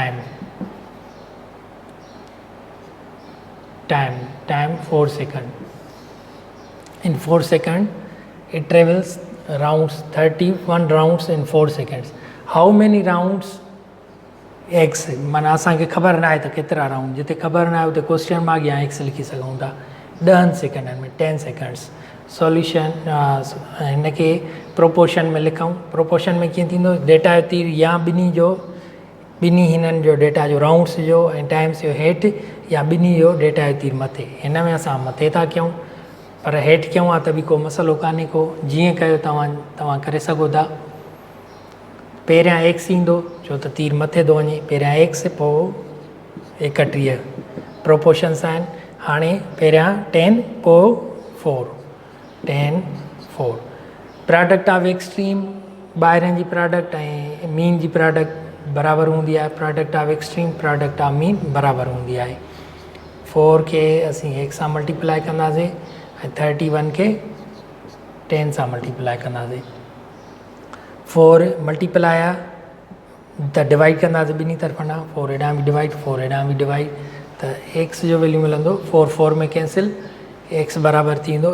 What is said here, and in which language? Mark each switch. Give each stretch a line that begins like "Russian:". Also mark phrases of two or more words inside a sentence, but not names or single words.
English: time 4 second, in 4 seconds it travels rounds 31 rounds in 4 seconds. How many rounds x,
Sindhi: माना असांखे ख़बर न आहे त केतिरा राउंड, जिते ख़बर न आहे उते
English: question mark
Sindhi: या एक्स लिखी सघूं था। 10 सेकंडनि में 10 सेकंड्स। सॉल्यूशन हिन खे प्रोपोर्शन में लिखूं। प्रोपोर्शन में कीअं थींदो, डेटा जो तीर या ॿिन्ही हिननि जो डेटा जो राउंड्स जो ऐं टाइम्स जो हेठि, या ॿिन्ही जो डेटा जो तीर मथे। हिन में असां मथे था कयूं, पर हेठि कयूं आहे त बि को मसइलो कान्हे को, जीअं कयो तव्हां करे सघो था। पहिरियां एक्स ईंदो छो त तीर मथे थो वञे, पहिरियां एक्स पोइ 31 प्रोपोर्शन्स आहिनि। हाणे पहिरियां 10 पोइ 4, 10 4।
English: product of extreme,
Sindhi: ॿाहिरियां जी प्रोडक्ट ऐं मीन जी प्रोडक्ट बराबरि हूंदी आहे।
English: product of extreme, product of mean
Sindhi: बराबरि हूंदी आहे। 4 खे असीं 1 सां मल्टीप्लाई कंदासीं ऐं 31 खे 10 सां मल्टीप्लाई कंदासीं। 4 मल्टीप्लाई आहे त डिवाइड कंदासीं ॿिन्ही तरफ़ां, 4 हेॾां बि डिवाइड, 4 हेॾां बि डिवाइड, त एक्स जो वैल्यू मिलंदो 4 4 में कैंसिल, एक्स बराबरि थींदो।